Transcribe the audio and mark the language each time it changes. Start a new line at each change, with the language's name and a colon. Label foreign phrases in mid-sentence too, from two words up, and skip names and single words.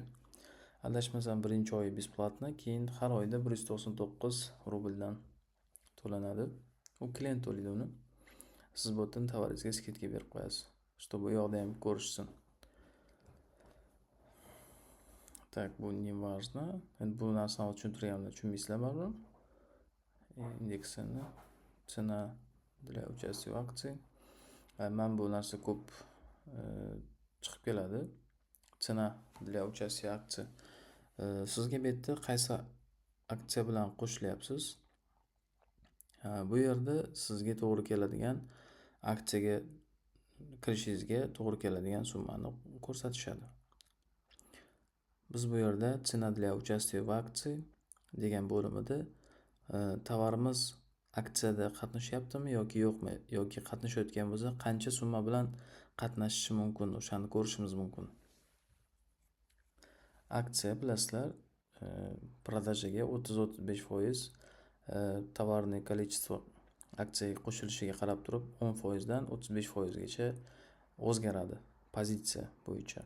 Uzbek: Adashmasam birinchi oy besplatno, keyin har oyda 199 rubldan to'lanadi. U klient to'laydi uni. Siz bu yerdan tovaringizga skidka berib qo'yasiz. Чтобы bu yoqda ham ko'rishsin. Так, bu
Russian: не важно.
Uzbek: Endi bu narsani tushuntiryapman, tushunmaysizlar baribir.
Russian: Indeksini цена для участия в акции.
Uzbek: Men bu narsa ko'p chiqib keladi.
Russian: Цена для участия в акции.
Uzbek: Sizga bu yerda qaysi aksiya bilan qo'shilyapsiz? Bu yerda sizga to'g'ri keladigan aksiyaga kirishingizga to'g'ri keladigan summani ko'rsatishadi. Biz bu yerda
Russian: цена для участия в акции
Uzbek: degan bo'limida tovarimiz aksiyada qatnashyaptimi yoki yo'qmi, yoki qatnashayotgan bo'lsa qancha summa bilan qatnashishi mumkin, o'shani ko'rishimiz mumkin. Aksiya bilasizlar, продажаga 30-35% tovarning количество aksiyaga qo'shilishiga qarab turib 10% dan 35% gacha o'zgaradi pozitsiya bo'yicha.